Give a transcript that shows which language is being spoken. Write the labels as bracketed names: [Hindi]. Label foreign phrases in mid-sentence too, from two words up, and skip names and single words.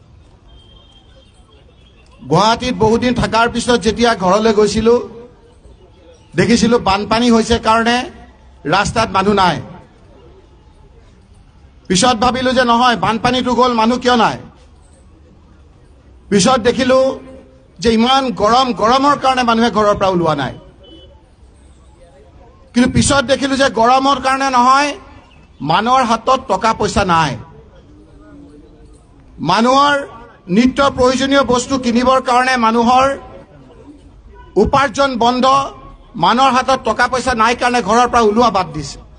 [Assamese] গুৱাহাটীত বহুদিন থকাৰ পিছত যেতিয়া ঘৰলে গইছিলো, দেখিছিলো বানপানী হইছে কাৰণে ৰাস্তাত মানুহ নাই। পিছত ভাবিলো যে নহয়, বানপানীটো গল, মানুহ কিয় নাই। পিছত দেখিলো যে ইমান গৰম, গৰমৰ কাৰণে মানুহে ঘৰৰ পৰা ওলোৱা নাই। কিন্তু পিছত দেখিলো যে গৰমৰ কাৰণে নহয়, মানুহৰ হাতত টকা পইচা নাই। মানুহৰ নিত্য প্ৰয়োজনীয় বস্তু কিনিবৰ কাৰণে মানুহৰ উপাৰ্জন বন্ধ, মানুহৰ হাতত টকা পইচা নাই কাৰণে ঘৰৰ পৰা ওলোৱা বাদ দিছে।